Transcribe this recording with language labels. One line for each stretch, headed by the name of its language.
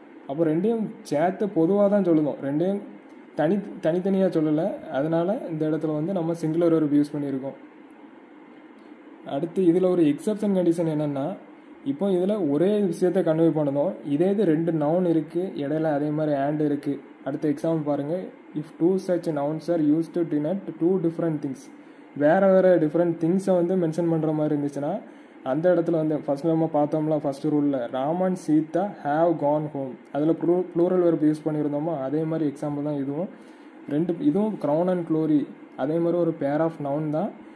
Tamil: அப்போ 2யும் சேர்த்து பொதுவாக தான் சொல்லணும், 2யும் தனித்தனியாக சொல்லலை. அதனால் இந்த இடத்துல வந்து நம்ம சிங்குலர் வேர்பு யூஸ் பண்ணியிருக்கோம். அடுத்து இதில் ஒரு எக்ஸப்ஷன் கண்டிஷன் என்னென்னா, இப்போ இதில் ஒரே விஷயத்தை கன்வே பண்ணணும். இதே இது 2 நவுன் இருக்குது, இடையில அதே மாதிரி ஆண்ட் இருக்குது. அடுத்த எக்ஸாம்பிள் பாருங்கள்.
English: If 2 such nouns are used to denote 2 different things.
Tamil: வேறு டிஃப்ரெண்ட் திங்ஸை வந்து மென்ஷன் பண்ணுற மாதிரி இருந்துச்சுன்னா அந்த இடத்துல வந்து ஃபஸ்ட் நம்ம பார்த்தோம்ல first ரூலில்
English: Raman Sita have gone home,
Tamil: அதில் ப்ளூரல் வேர்ப் யூஸ் பண்ணியிருந்தோமோ அதே மாதிரி எக்ஸாம்பிள் தான் இதுவும். இதுவும் க்ரௌன் அண்ட் க்ளோரி அதே மாதிரி ஒரு பேர் ஆஃப் நவுன் தான்.